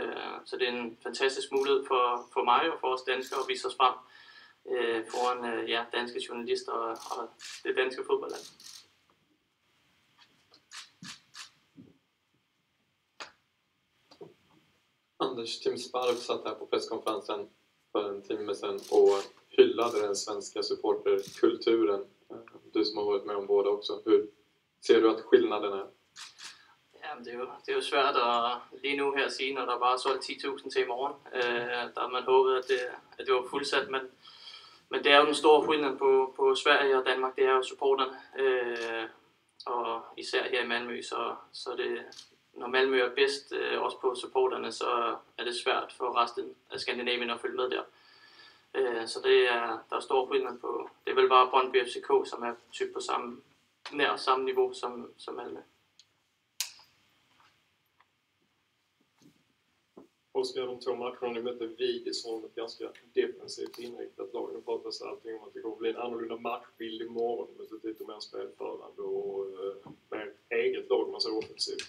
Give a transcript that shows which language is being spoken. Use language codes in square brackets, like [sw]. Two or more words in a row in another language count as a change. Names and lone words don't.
[da] Så det er en fantastisk mulighed for mig og for os danskere at vise os frem foran danske journalister og det danske fodboldland. [sv] Anders, Tim Sparv satt här på presskonferensen för en timme sedan och hyllade den svenska supporterkulturen. Du som har varit med om båda också. Hur ser du att skillnaden är? [da] Jamen, det er jo svært at lige nu her sige, når der bare er solgt 10.000 til i morgen. Der har man håbet, at det var fuldsat, men det er jo den store skillnad på Sverige og Danmark, det er jo supporterne. Og især her i Malmø, så det, når Malmø er bedst også på supporterne, så er det svært for resten af Skandinavien at følge med der. Så der er stor skillnad på, det er vel bare Brøndby FCK, som er typ på samme niveau som Malmø. [sv] Oskar, de 2 matcherna ni mötte Vigis som ett ganska defensivt inriktat lag. Nu pratas allting om att det kommer bli en annorlunda matchbild imorgon med lite mer spelförande och med eget lag man ser offensivt.